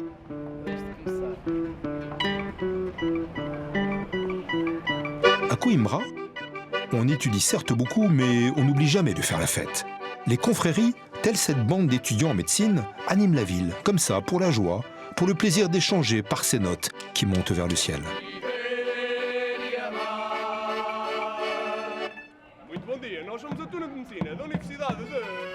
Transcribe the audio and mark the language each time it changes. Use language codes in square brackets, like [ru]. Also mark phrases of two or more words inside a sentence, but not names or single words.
[fr] À Coimbra, on étudie certes beaucoup, mais on n'oublie jamais de faire la fête. Les confréries, telle cette bande d'étudiants en médecine, animent la ville, comme ça, pour la joie, pour le plaisir d'échanger par ces notes qui montent vers le ciel. [pt] Muito bom dia, nós somos a turma de medicina da Universidade de...